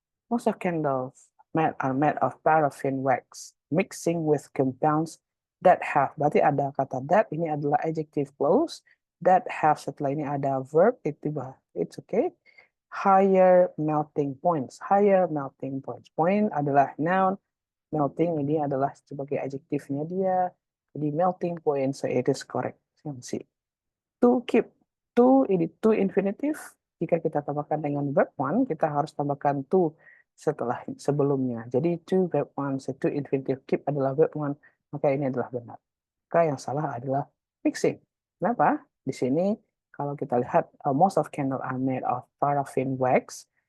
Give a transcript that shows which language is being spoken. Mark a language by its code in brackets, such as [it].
[en] Most of candles are made of paraffin wax, mixing with compounds that have. [id] Berarti ada kata that, ini adalah adjective clause. [en] That have, [id] setelah ini ada verb, [en] it's okay. Higher melting points. Higher melting points. [id] Point adalah noun. Melting ini adalah sebagai adjektifnya dia. Jadi melting point, [en] so it is correct. C. To keep. To [id] ini [en] to infinitive. [id] Jika kita tambahkan dengan verb one, kita harus tambahkan to sebelumnya. Jadi to verb one, so to infinitive keep adalah verb one, maka ini adalah benar. Maka yang salah adalah mixing. Kenapa? Di sini kalau kita lihat [en] most of candle are made of paraffin wax.